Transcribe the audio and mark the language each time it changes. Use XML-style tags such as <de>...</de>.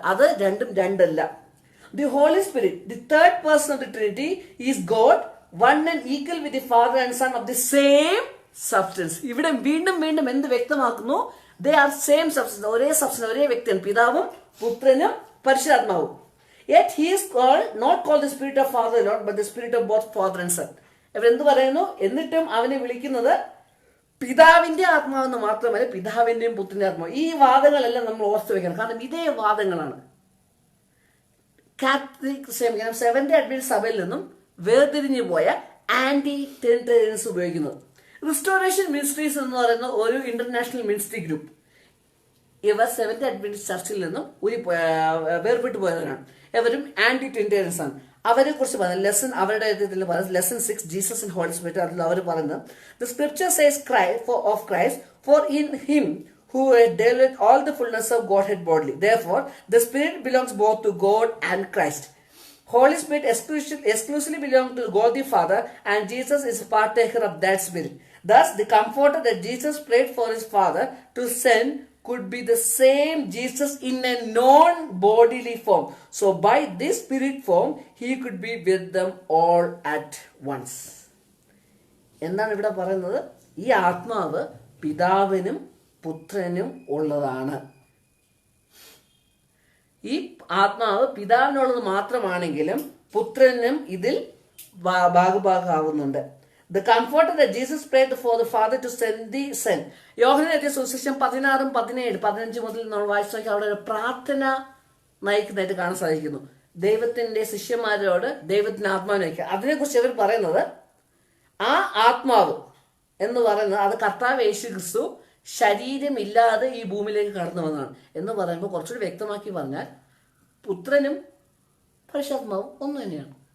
<ml>അത് രണ്ടും രണ്ടല്ല.</ml> <en>The Holy Spirit, the third person of the Trinity, is God, one and equal with the Father and Son of the same substance.</en> <ml>ഇവിടെ വീണ്ടും വീണ്ടും എന്ത് വ്യക്തമാക്കുന്നു?</ml> <en>they are same substance,</en> <ml>ഒരേ സബ്സ്റ്റൻസ്, ഒരേ വ്യക്തിയാണ് പിതാവും പുത്രനും പരിശുദ്ധാത്മാവും.</ml> <en>Yet he is not called the spirit of father Lord, but the spirit of both father and son.</en> <ml>ഇവരെന്ത് പറയുന്നു? എന്നിട്ടും അവനെ വിളിക്കുന്നത് പിതാവിന്റെ ആത്മാവെന്ന് മാത്രമല്ല, പിതാവിന്റെയും പുത്രന്റെ ആത്മാവ്. ഈ വാദങ്ങളെല്ലാം നമ്മൾ ഓർത്തു വെക്കണം, കാരണം ഇതേ വാദങ്ങളാണ് കാത്തലിക് സെവന്ത് അഡ്വന്റിസ്റ്റ് സഭയിൽ നിന്നും വേർതിരിഞ്ഞു പോയ ആന്റി ട്രിനിറ്റേറിയൻസ് ഉപയോഗിക്കുന്നത്. റിസ്റ്റോറേഷൻ മിനിസ്ട്രീസ് എന്ന് പറയുന്ന ഒരു ഇന്റർനാഷണൽ മിനിസ്ട്രി ഗ്രൂപ്പ്, ഇവർ സെവന്ത് അഡ്വന്റിസ്റ്റ് ചർച്ചിൽ നിന്നും വേർപെട്ടു പോയവരാണ്. ഇവരും ആന്റി ട്രിനിറ്റേറിയൻസ് ആണ്. അവരെ കുറിച്ച് പറയുന്നത് ലെസൺ, അവരുടെ lesson 6 Jesus and holy spirit, അതിൽ അവർ പറയുന്നത്</ml> <en>The scripture says of Christ for in him who dwelleth all the fullness of Godhead bodily. Therefore, the Spirit belongs both to God and Christ. Holy Spirit exclusively belongs to God the Father, and Jesus is a partaker of that Spirit. Thus, the comforter that Jesus prayed for his Father to send could be the same Jesus in a non-bodily form. So, by this Spirit form, he could be with them all at once.</en> <ml>എന്താണ് ഇവിടെ പറയുന്നത്? ഈ ആത്മാവ് പിതാവിനും പുത്രനും ഉള്ളതാണ്. ഈ ആത്മാവ് പിതാവിനുള്ളത് മാത്രമാണെങ്കിലും പുത്രനും ഇതിൽ ഭാഗഭാഗമാവുന്നുണ്ട്.</ml> <en>The comforter that Jesus prayed for the Father to send the Son.</en> <ml>യോഹന്നാൻ എഴുതിയ സുവിശേഷം 16, 17, 15 മുതൽ നമ്മൾ വായിച്ചു നോക്കി അവിടെ ഒരു പ്രാർത്ഥന നയിക്കുന്നതായിട്ട് കാണാൻ സാധിക്കുന്നു. ദൈവത്തിന്റെ ശിഷ്യന്മാരോട് ദൈവത്തിന് ആത്മാവിനെ വയ്ക്കുക. അതിനെക്കുറിച്ച് ഇവർ പറയുന്നത് ആ ആത്മാവ് എന്ന് പറയുന്നത് അത് കർത്താവ് യേശു ക്രിസ്തു ശരീരമില്ലാതെ ഈ ഭൂമിയിലേക്ക് കടന്നു വന്നതാണ് എന്ന് പറയുമ്പോൾ കുറച്ചുകൂടി വ്യക്തമാക്കി പറഞ്ഞാൽ പുത്രനും പരിശുദ്ധാത്മാവും ഒന്ന് തന്നെയാണ്.</ml>